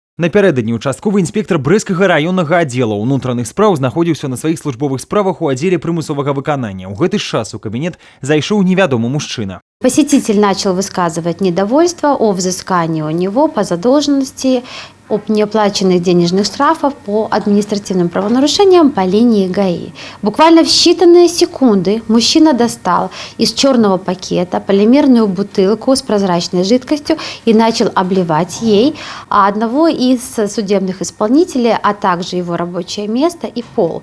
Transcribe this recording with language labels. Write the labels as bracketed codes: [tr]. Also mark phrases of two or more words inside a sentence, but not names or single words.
[be] Напярэдадні участковы інспектор брэсцкага раённага аддзела ўнутраных спраў знаходзіўся на сваіх службовых справах у аддзеле прымусовага выканання. У гэты ж час у кабінет зайшоў невядомы мужчына. [ru] Посетитель начал высказывать недовольство о взыскании у него по задолженности об неоплаченных денежных штрафах по административным правонарушениям по линии ГАИ. Буквально в считанные секунды мужчина достал из черного пакета полимерную бутылку с прозрачной жидкостью и начал обливать ей одного из судебных исполнителей, а также его рабочее место и пол.